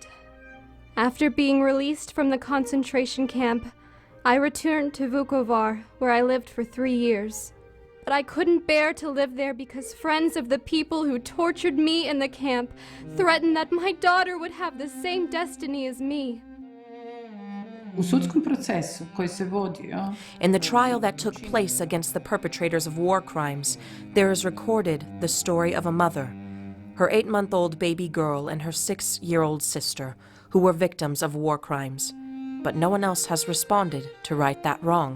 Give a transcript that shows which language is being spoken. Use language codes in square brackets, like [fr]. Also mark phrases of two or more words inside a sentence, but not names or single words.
[en] After being released from the concentration camp, I returned to Vukovar, where I lived for 3 years. But I couldn't bear to live there because friends of the people who tortured me in the camp threatened that my daughter would have the same destiny as me. [hr] U sudskom procesu koji se vodio, [en] In the trial that took place against the perpetrators of war crimes, there is recorded the story of a mother, her 8-month-old baby girl and her 6-year-old sister, who were victims of war crimes. But no one else has responded to right that wrong.